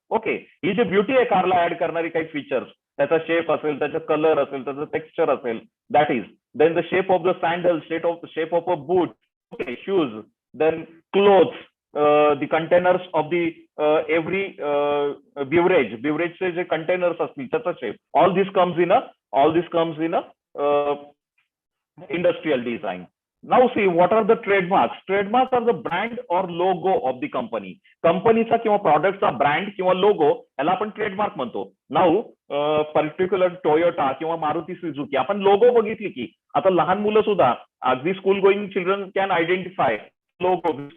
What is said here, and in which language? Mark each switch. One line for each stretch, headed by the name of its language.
Marathi: Okay, ही जी beauty आहे कारला add करणारी काही फीचर्स, त्याचा शेप असेल, त्याचा कलर असेल, त्याचं टेक्स्चर असेल,
English: That is. Then the shape of the sandal, shape of a boot, okay, shoes, then clothes, the containers of the every beverage
Marathi: जे कंटेनर्स असतील त्याचा shape.
English: all this comes in a industrial design. Now see what are the trademarks. Trademarks are the brand or logo of the company.
Marathi: कंपनीचा किंवा प्रॉडक्टचा brand किंवा logo याला आपण trademark म्हणतो. नाऊ पर्टिक्युलर टोयोटा किंवा मारुती सुझुकी आपण लोगो बघितली की आता लहान मुलं सुद्धा अगदी
English: School going children can identify logo.